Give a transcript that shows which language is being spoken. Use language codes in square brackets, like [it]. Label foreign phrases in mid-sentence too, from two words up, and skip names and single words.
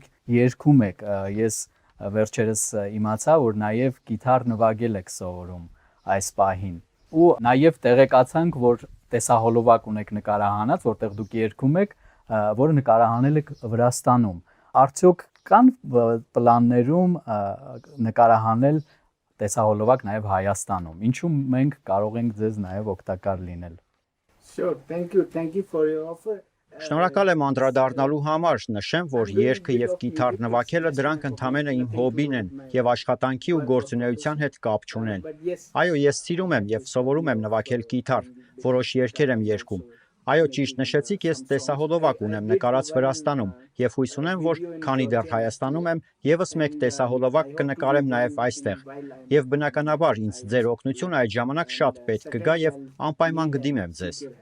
[hy] երգում եք, ես վերջերս իմացա, որ նաև գիտար նվագել եք սովորում այս պահին։ Ու նաև տեղեկացանք, որ տեսահոլովակ ունեք նկարահանած, որտեղ դուք երգում եք, որը նկարահանել եք Վրաստանում։ Արդյոք կան պլաններում նկարահանել տեսահոլովակ նաև Հայաստանում։ Ինչու մենք կարող ենք ձեզ նաև օգտակար լինել։ [en] Sure, thank you for your offer. [hy] Շնորհակալ եմ անդրադառնալու համար, նշեմ, որ երգը եւ գիտար նվագելը դրանք ընդհանրապես իմ հոբին են եւ աշխատանքի ու գործունեության հետ կապ չունեն։ Այո, ես սիրում եմ եւ սովորում եմ նվագել գիտար, որոշ երգեր եմ երգում։ Այո, ճիշտ նշեցիք, ես տեսահոլովակ ունեմ նկարած Վրաստանում եւ հույս ունեմ, որ քանի դեռ Հայաստանում եմ, եւս մեկ տեսահոլովակ կնկարեմ նաեւ այստեղ։ Եվ բնականաբար ինձ ձեր օգնությունը այդ ժամանակ շատ պետք կգա եւ անպայման կդիմեմ ձեզ։